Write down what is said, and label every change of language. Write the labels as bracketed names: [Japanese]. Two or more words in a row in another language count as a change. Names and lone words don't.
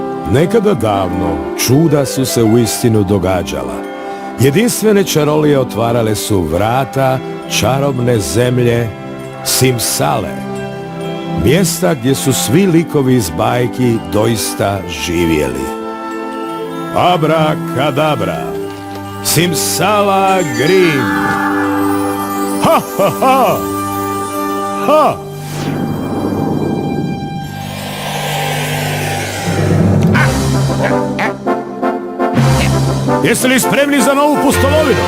[Croatian] Nekada davno čuda su se uistinu događala. Jedinstvene čarolije otvarale su vrata čarobne zemlje Simsale, mjesta gdje su svi likovi iz bajki doista živjeli. Abrakadabra, Simsala Grim. Ha ha ha! Ha! Jeste li spremni za novu pustolovinu?